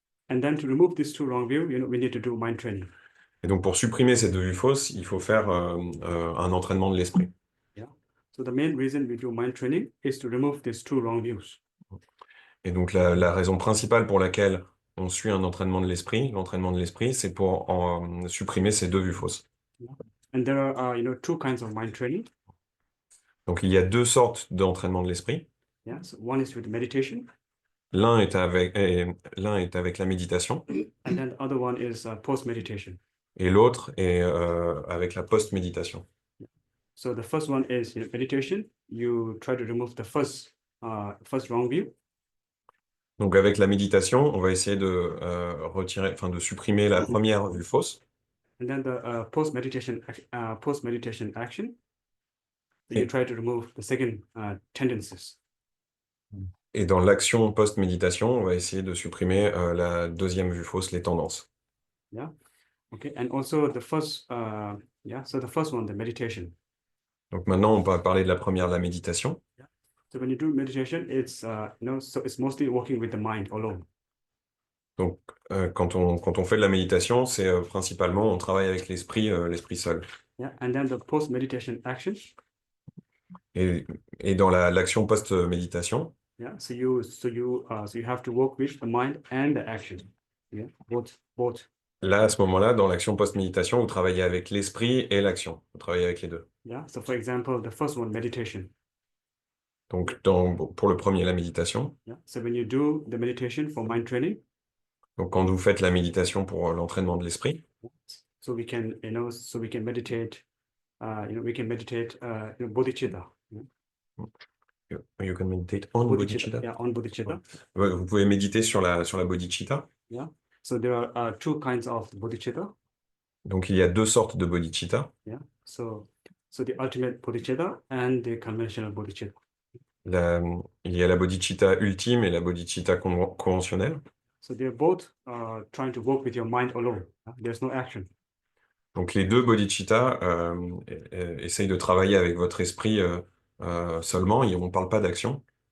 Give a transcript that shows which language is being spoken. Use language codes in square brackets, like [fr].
[en] And then to remove these two wrong views, we need to do mind training. [fr] Et donc pour supprimer ces deux vues fausses, il faut faire un entraînement de l'esprit. [en] Yeah. So the main reason we do mind training is to remove these two wrong views. [fr] Et donc la raison principale pour laquelle on suit un entraînement de l'esprit, c'est pour supprimer ces deux vues fausses. [en] Yeah. And there are two kinds of mind training. [fr] Donc il y a deux sortes d'entraînement de l'esprit. [en] Yeah. So one is with meditation. [fr] L'un est avec la méditation [en] And then the other one is post-meditation. [fr] et l'autre est avec la post-méditation. [en] So the first one is meditation. You try to remove the first wrong view. [fr] Donc avec la méditation, on va essayer de de supprimer la première vue fausse. [en] And then the post-meditation action. You [fr] Et- [en] try to remove the second tendencies. [fr] Et dans l'action post-méditation, on va essayer de supprimer la deuxième vue fausse, les tendances. [en] Yeah. Okay. And also the first, So the first one, the meditation. [fr] Donc maintenant, on va parler de la première, la méditation. [en] So when you do meditation, it's so it's mostly working with the mind alone. [fr] Donc quand on fait de la méditation, c'est principalement on travaille avec l'esprit seul. [en] Yeah. And then the post-meditation action. [fr] Et dans l'action post-méditation, [en] Yeah. So you have to work with the mind and the action. Yeah. Both. [fr] là, à ce moment-là, dans l'action post-méditation, vous travaillez avec l'esprit et l'action. Vous travaillez avec les deux. [en] Yeah. So for example, the first one, meditation. [fr] Donc pour le premier, la méditation. [en] Yeah. So when you do the meditation for mind training, [fr] Donc quand vous faites la méditation pour l'entraînement de l'esprit, [en] so we can meditate, we can meditate, bodhicitta. you can meditate on bodhicitta. Yeah, on bodhicitta. [fr] Ouais, vous pouvez méditer sur la bodhicitta. [en] Yeah. So there are two kinds of bodhicitta. [fr] Donc il y a deux sortes de bodhicitta. [en] Yeah. So the ultimate bodhicitta and the conventional bodhicitta. [fr] Il y a la bodhicitta ultime et la bodhicitta conventionnelle. [en] So they're both trying to work with your mind alone. There's no action. [fr] Donc les deux bodhicitta essayent de travailler avec votre esprit seulement, et on ne parle pas d'action.